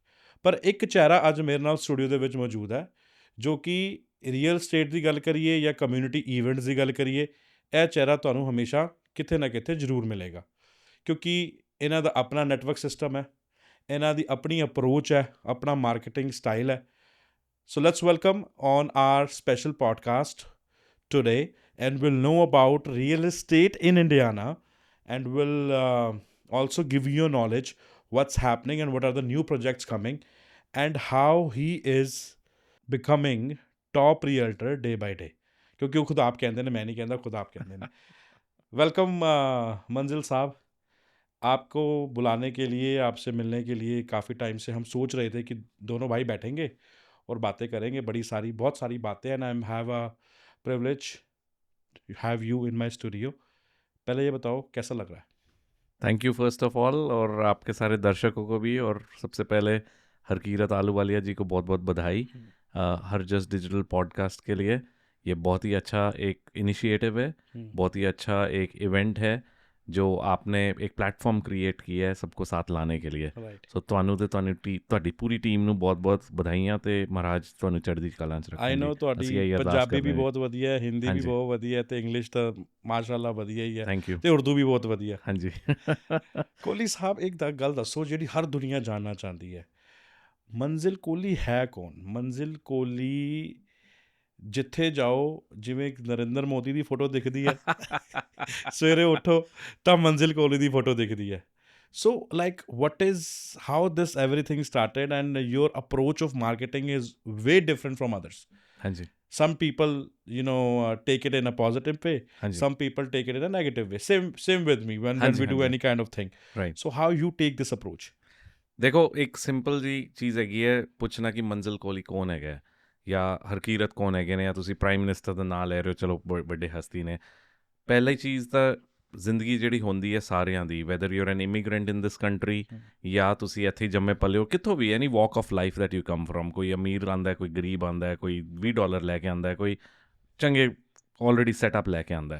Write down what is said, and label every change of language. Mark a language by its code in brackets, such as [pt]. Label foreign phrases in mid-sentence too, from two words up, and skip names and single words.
[pa] ਪਰ ਇੱਕ ਚਿਹਰਾ ਅੱਜ ਮੇਰੇ ਨਾਲ ਸਟੂਡੀਓ ਦੇ ਵਿੱਚ ਮੌਜੂਦ ਹੈ, ਜੋ ਕਿ [en] real estate [pa] ਦੀ ਗੱਲ ਕਰੀਏ ਜਾਂ [en] community events [pa] ਦੀ ਗੱਲ ਕਰੀਏ, ਇਹ ਚਿਹਰਾ ਤੁਹਾਨੂੰ ਹਮੇਸ਼ਾ ਕਿਤੇ ਨਾ ਕਿਤੇ ਜ਼ਰੂਰ ਮਿਲੇਗਾ, ਕਿਉਂਕਿ ਇਹਨਾਂ ਦਾ ਆਪਣਾ [en] network system [pa] ਹੈ, ਇਹਨਾਂ ਦੀ ਆਪਣੀ ਅਪਰੋਚ ਹੈ, ਆਪਣਾ [en] marketing style [pa] ਹੈ। [en] so let's welcome on our special podcast today, and will know about real estate in Indiana, and will also give you knowledge what's happening and what are the new projects coming, and how he is becoming top realtor day by day, [pa] ਕਿਉਂਕਿ ਉਹ ਖੁਦ ਆਪ ਕਹਿੰਦੇ ਨੇ, ਮੈਂ ਨਹੀਂ ਕਹਿੰਦਾ, ਖੁਦ ਆਪ ਕਹਿੰਦੇ ਨੇ। [hi] वेलकम मंजिल साहब, आपको बुलाने के लिए, आपसे मिलने के लिए काफ़ी टाइम से हम सोच रहे थे कि दोनों भाई बैठेंगे और बातें करेंगे, बहुत सारी बातें, [en] and I have a privilege to have you in my studio. [hi] पहले ये बताओ कैसा लग रहा है? [en] thank you first of all, [hi] और आपके सारे दर्शकों को भी, और सबसे पहले हरकीरत आलूवालिया जी को बहुत बहुत बधाई हर जस्ट डिजिटल पॉडकास्ट के लिए। ये बहुत ही अच्छा एक इनिशिएटिव है, बहुत ही अच्छा एक इवेंट है जो आपने एक प्लेटफॉर्म क्रिएट किया है सबको साथ लाने के लिए। [pa] सो ਤੁਹਾਨੂੰ ਤੇ ਤੁਹਾਡੀ ਪੂਰੀ ਟੀਮ ਨੂੰ ਬਹੁਤ-ਬਹੁਤ ਵਧਾਈਆਂ, ਤੇ ਮਹਾਰਾਜ ਤੁਹਾਨੂੰ ਚੜ੍ਹਦੀ ਕਲਾ 'ਚ ਰੱਖੇ। [en] I know [pa] ਤੁਹਾਡੀ ਪੰਜਾਬੀ ਵੀ ਬਹੁਤ ਵਧੀਆ ਹੈ, ਹਿੰਦੀ ਵੀ ਬਹੁਤ ਵਧੀਆ, ਤੇ ਇੰਗਲਿਸ਼ ਤਾਂ ਮਾਸ਼ਾਅੱਲਾ ਵਧੀਆ ਹੀ ਹੈ। [en] thank you. [pa] ਤੇ ਉਰਦੂ ਵੀ ਬਹੁਤ ਵਧੀਆ। ਹਾਂਜੀ। ਕੋਹਲੀ ਸਾਹਿਬ, ਇੱਕ ਗੱਲ ਦੱਸੋ ਜਿਹੜੀ ਹਰ ਦੁਨੀਆ ਜਾਣਨਾ ਚਾਹੁੰਦੀ ਹੈ, ਮੰਜ਼ਿਲ ਕੋਹਲੀ ਹੈ ਕੌਣ? ਮੰਜ਼ਿਲ ਕੋਹਲੀ ਜਿੱਥੇ ਜਾਓ, ਜਿਵੇਂ ਨਰਿੰਦਰ ਮੋਦੀ ਦੀ ਫੋਟੋ ਦਿਖਦੀ ਹੈ ਸਵੇਰੇ ਉੱਠੋ ਤਾਂ ਮੰਜ਼ਿਲ ਕੋਹਲੀ ਦੀ ਫੋਟੋ ਦਿਖਦੀ ਹੈ। [en] so like what is how this everything started, and your approach of marketing is way different from others. [pa] ਹਾਂਜੀ। [en] Some people take it in a positive way, some people take it in a negative way. Same with me when we do any kind of thing. Right. So how you take this approach? [pa] ਦੇਖੋ ਇੱਕ ਸਿੰਪਲ ਜੀ ਚੀਜ਼ ਹੈਗੀ ਹੈ, ਪੁੱਛਣਾ ਕਿ ਮੰਜ਼ਿਲ ਕੋਹਲੀ ਕੌਣ ਹੈਗਾ ਜਾਂ ਹਰਕੀਰਤ ਕੌਣ ਹੈਗੇ ਨੇ, ਜਾਂ ਤੁਸੀਂ [en] prime minister [pa] ਦਾ ਨਾਂ ਲੈ ਰਹੇ ਹੋ, ਚਲੋ ਵੱਡੇ ਹਸਤੀ ਨੇ। ਪਹਿਲੀ ਚੀਜ਼ ਤਾਂ ਜ਼ਿੰਦਗੀ ਜਿਹੜੀ ਹੁੰਦੀ ਹੈ ਸਾਰਿਆਂ ਦੀ, [en] whether you are an immigrant in this country [pa] ਜਾਂ ਤੁਸੀਂ ਇੱਥੇ ਜੰਮੇ ਪਲੇ ਹੋ, ਕਿੱਥੋਂ ਵੀ, [en] any walk of life that you come from, [pa] ਕੋਈ ਅਮੀਰ ਆਉਂਦਾ, ਕੋਈ ਗਰੀਬ ਆਉਂਦਾ, ਕੋਈ $20 ਲੈ ਕੇ ਆਉਂਦਾ, ਕੋਈ ਚੰਗੇ [en] already setup [pa] ਲੈ ਕੇ ਆਉਂਦਾ।